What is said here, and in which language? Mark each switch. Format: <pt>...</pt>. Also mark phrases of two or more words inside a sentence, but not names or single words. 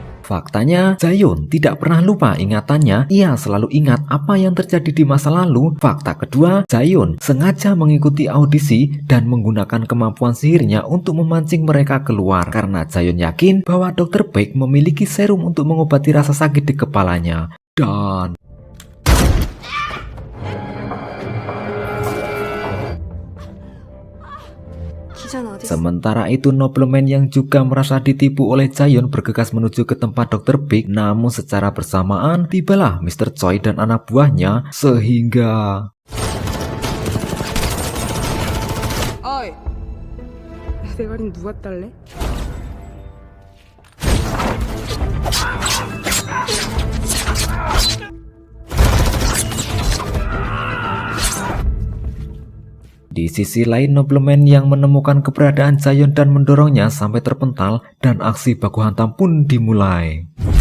<id>Faktanya, Jaehyun tidak pernah lupa ingatannya, ia selalu ingat apa yang terjadi di masa lalu. Fakta kedua, Jaehyun sengaja mengikuti audisi dan menggunakan kemampuan sihirnya untuk memancing mereka keluar. Karena Jaehyun yakin bahwa Dr. Baek memiliki serum untuk mengobati rasa sakit di kepalanya. Dan</id> <ko>기자는 어디 있어?</ko> <id>sementara itu nobleman yang juga merasa ditipu oleh Jaehyun bergegas menuju ke tempat Dr. Baek. Namun secara bersamaan tibalah Mr. Choi dan anak buahnya sehingga</id> <ko>어이, 대가리 누가 딸래?</ko> <id>di sisi lain nobleman yang menemukan keberadaan Jaehyun dan mendorongnya sampai terpental dan aksi baku hantam pun dimulai.</id>